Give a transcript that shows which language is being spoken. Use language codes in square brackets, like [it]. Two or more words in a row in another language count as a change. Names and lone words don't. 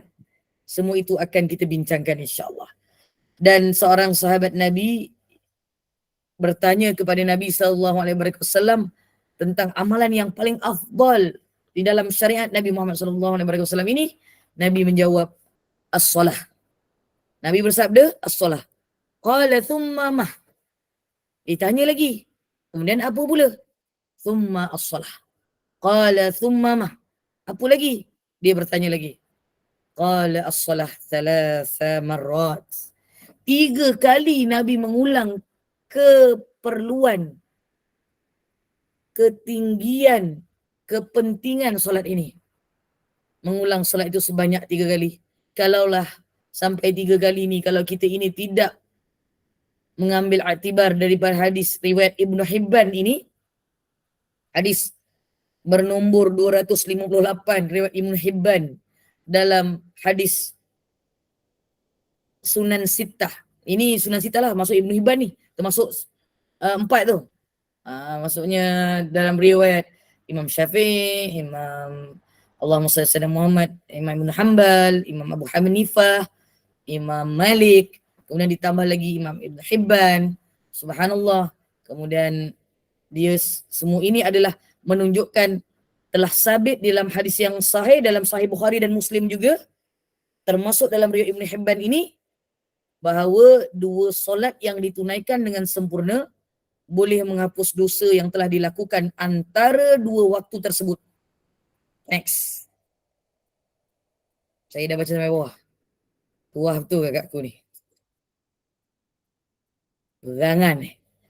[ms] Semua itu akan kita bincangkan insya-Allah. Dan seorang sahabat Nabi bertanya kepada Nabi SAW tentang amalan yang paling afdal di dalam syariat Nabi Muhammad SAW ini. Nabi menjawab, as-salah. Nabi bersabda, [ar] as-salah. Qala thumma mah. [ms] Ditanya lagi. Kemudian apa pula? [ar] Thumma as-salah. Qala thumma mah. [ms] Apa lagi? Dia bertanya lagi. [ar] Qala as-salah thalatha marrat. [ms] 3 kali Nabi mengulang keperluan, ketinggian, kepentingan solat ini. Mengulang solat itu sebanyak 3 kali. Kalaulah sampai 3 kali ni, kalau kita ini tidak mengambil iktibar daripada hadis riwayat Ibnu Hibban ini, hadis bernombor 258 riwayat Ibn Hibban dalam hadis Sunan Sittah. Ini Sunan Sittah lah, masuk Ibn Hibban ni, termasuk 4 tu. Maksudnya dalam riwayat Imam Syafi'i, Imam [ar] Allahumma salli ala Muhammad, [ms] Imam Ibn Hanbal, Imam Abu Hanifah, Imam Malik, kemudian ditambah lagi Imam Ibn Hibban. Subhanallah. Kemudian dia semua ini adalah menunjukkan telah sabit dalam hadis yang sahih dalam Sahih Bukhari dan Muslim juga, termasuk dalam riwayat Ibn Hibban ini, bahawa 2 solat yang ditunaikan dengan sempurna boleh menghapus dosa yang telah dilakukan antara 2 waktu tersebut. Next. Saya dah baca sampai bawah. Tuah betul kakakku ni. Berangan ni.